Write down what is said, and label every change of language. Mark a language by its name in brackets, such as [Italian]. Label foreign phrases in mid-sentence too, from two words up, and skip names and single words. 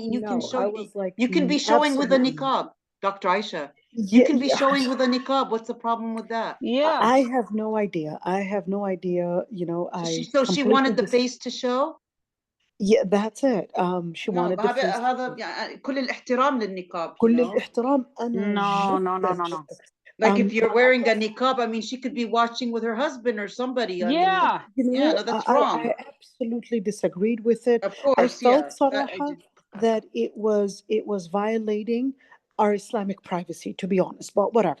[English] and you can no, I show, was like, you can be showing with a absolutely. niqab, Dr. Aisha. You Yeah, can be yeah. showing with a niqab. What's the problem with that? Yeah. I have no idea. I have no idea. I So she completely wanted the face to show? Yeah, that's it. She No, wanted the هذا face to هذا show. [Arabic] يعني كل الاحترام للنقاب, you كل [English] know. [Arabic] الاحترام أنا [English] No, no, no, جدا no, no. Like if you're but wearing a niqab, I mean, she could be watching with her husband or somebody. I mean, Yeah. yeah, no, that's wrong. I absolutely disagreed with it. Of I course, felt yeah. That I صراحة do. that it was violating our Islamic privacy, to be honest, but whatever.